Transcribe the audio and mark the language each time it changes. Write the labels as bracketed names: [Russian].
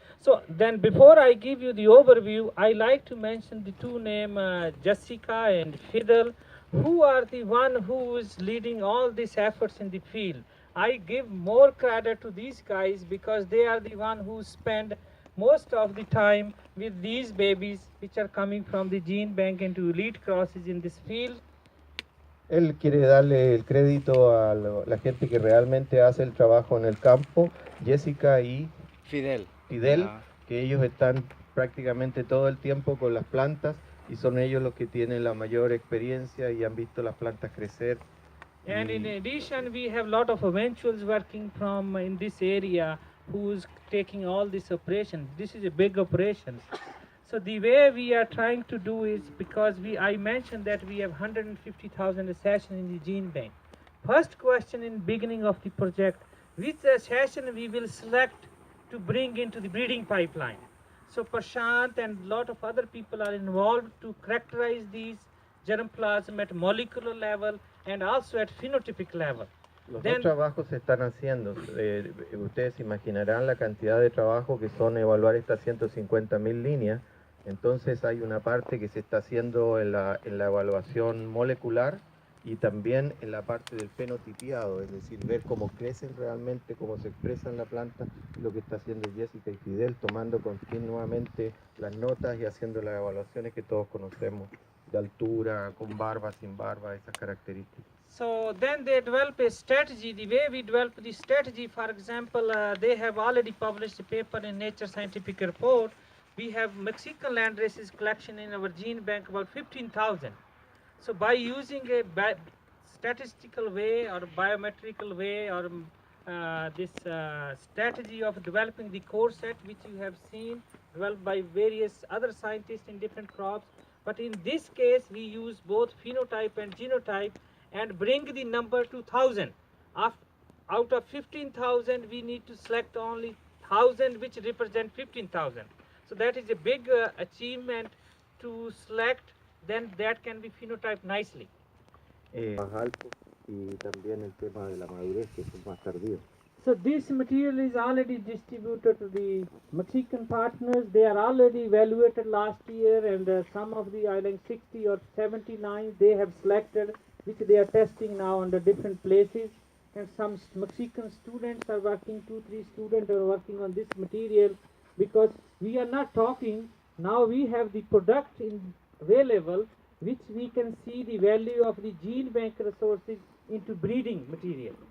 [English] So then, before I give you the overview, I like to mention the two names, Jessica and Fidel, who are the one who is leading all these efforts in the field. I give more credit to these guys because they are the one who spend most of the time with these babies which are coming from the gene bank into elite crosses in this field. [Spanish] Él quiere darle el crédito a la gente que realmente hace el trabajo en el campo, Jessica y Fidel, que ellos están prácticamente todo el tiempo con las plantas y son ellos los que tienen la mayor experiencia y han visto las plantas crecer. [English] And in addition, we have a lot of eventuals working from in this area who's taking all this operation. This is a big operation. So the way we are trying to do is, because I mentioned that we have 150,000 accessions in the gene bank. First question in beginning of the project, which accession we will select to bring into the breeding pipeline. So Prashant and a lot of other people are involved to characterize these germplasm at molecular level and also at phenotypic level. [Spanish] Los dos trabajos se están haciendo. Ustedes imaginarán la cantidad de trabajo que son evaluar estas 150.000 líneas. Entonces hay una parte que se está haciendo en la evaluación molecular y también en la parte del fenotipiado, es decir, ver cómo crecen realmente, cómo se expresa en la planta, lo que está haciendo Jessica y Fidel, tomando continuamente las notas y haciendo las evaluaciones que todos conocemos, de altura, con barba, sin barba, esas características. [English] So then they develop a strategy. The way we develop the strategy, for example, they have already published a paper in Nature Scientific Report. We have Mexican land races collection in our gene bank, about 15,000. So by using a statistical way or biometrical way, or this strategy of developing the core set, which you have seen, developed by various other scientists in different crops. But in this case, we use both phenotype and genotype and bring the number to 1,000. Out of 15,000, we need to select only 1,000 which represent 15,000. So that is a big achievement to select, then that can be phenotyped nicely. [Spanish] Más alto y también el tema de la madurez, que es más tardío. [English] So this material is already distributed to the Mexican partners. They are already evaluated last year, and some of the, I think 60 or 79, they have selected, which they are testing now under different places. And some Mexican students are working, 2-3 students are working on this material, because we are not talking, now we have the product available, which we can see the value of the gene bank resources into breeding material.